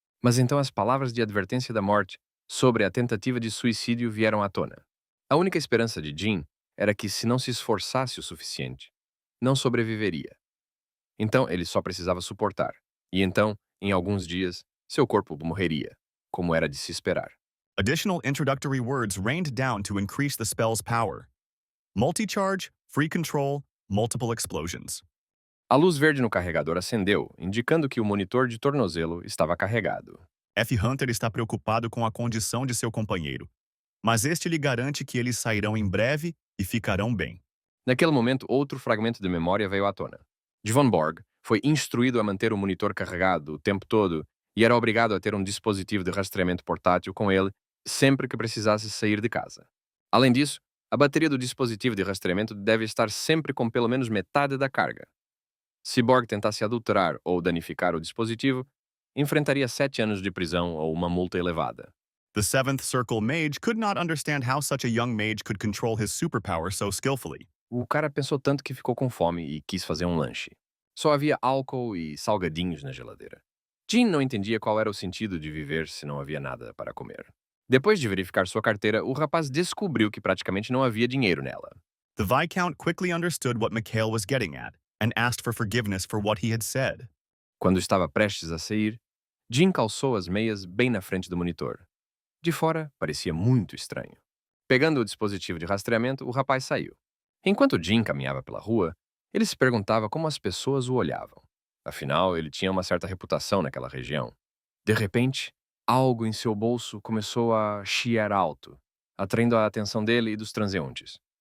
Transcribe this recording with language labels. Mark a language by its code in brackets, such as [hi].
[pt] Mas então as palavras de advertência da morte sobre a tentativa de suicídio vieram à tona. A única esperança de Jim era que, se não se esforçasse o suficiente, não sobreviveria. Então, ele só precisava suportar. E então, em alguns dias, seu corpo morreria, como era de se esperar. [en] Additional introductory words rained down to increase the spell's power. Multi-charge, free control, multiple explosions. [pt] A luz verde no carregador acendeu, indicando que o monitor de tornozelo estava carregado. F. Hunter está preocupado com a condição de seu companheiro, mas este lhe garante que eles sairão em breve e ficarão bem. Naquele momento, outro fragmento de memória veio à tona. Devon Borg foi instruído a manter o monitor carregado o tempo todo e era obrigado a ter um dispositivo de rastreamento portátil com ele sempre que precisasse sair de casa. Além disso, a bateria do dispositivo de rastreamento deve estar sempre com pelo menos metade da carga. Se Borg tentasse adulterar ou danificar o dispositivo, enfrentaria 7 anos de prisão ou uma multa elevada. [en] The Seventh Circle mage could not understand how such a young mage could control his superpower so skillfully. [pt] O cara pensou tanto que ficou com fome e quis fazer um lanche. Só havia álcool e salgadinhos na geladeira. Jean não entendia qual era o sentido de viver se não havia nada para comer. Depois de verificar sua carteira, o rapaz descobriu que praticamente não havia dinheiro nela. [en] The Viscount quickly understood what Mikhail was getting at and asked for forgiveness for what he had said. [pt] Quando estava prestes a sair, Jean calçou as meias bem na frente do monitor. De fora, parecia muito estranho. Pegando o dispositivo de rastreamento, o rapaz saiu. Enquanto Jean caminhava pela rua, ele se perguntava como as pessoas o olhavam. Afinal, ele tinha uma certa reputação naquela região. De repente, algo em seu bolso começou a chiar alto, atraindo a atenção dele e dos transeuntes.